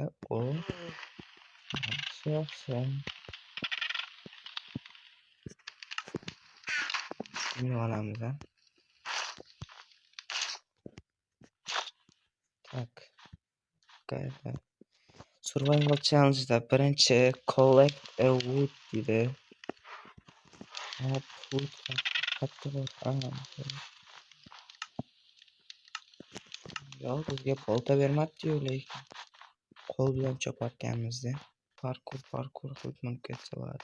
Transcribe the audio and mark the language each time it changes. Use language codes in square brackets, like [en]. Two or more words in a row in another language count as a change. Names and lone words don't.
[uz] O yaxshi. Shuni olamiz. Tak. [en] Survival challenge'da [uz] birinchi [en] collect a wood [uz] dedi. Wood katta bor. Yo'q, bizga bolta bermabdi-yu, lekin qo'l bilan choparkanmiz-da. Parkur qilib ketsa bo'ladi.